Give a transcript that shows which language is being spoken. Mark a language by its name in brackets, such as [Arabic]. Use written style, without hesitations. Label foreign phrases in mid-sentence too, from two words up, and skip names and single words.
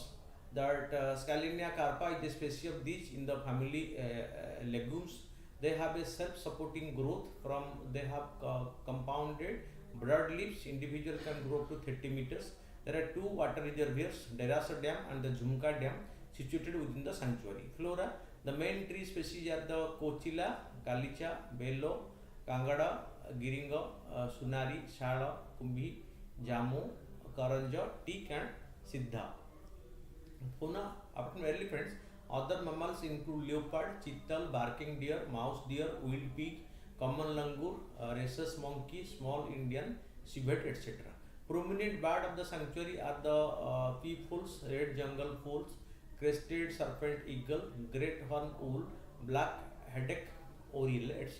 [English] That Scalenia carpa is a species of these in the family legumes. They have a self-supporting growth from, they have compounded broad leaves. Individual can grow up to 30 meters. There are 2 water reservoirs, Derasa Dam and the Jhumka Dam, situated within the sanctuary. Flora, the main tree species are the Kochila, Kalicha, Bello, Kangada, Giringa, Sunari, Shala, Kumbi, Jamu, Karanja, teak and Siddha. Fauna, apart from elephants, other mammals include leopard, chital, barking deer, mouse deer, wild pig, common langur, rhesus monkey, small Indian civet, etc. Prominent bird of the sanctuary are the peafowl, red jungle fowls, crested serpent eagle, great horn owl, black headache oriole, etc.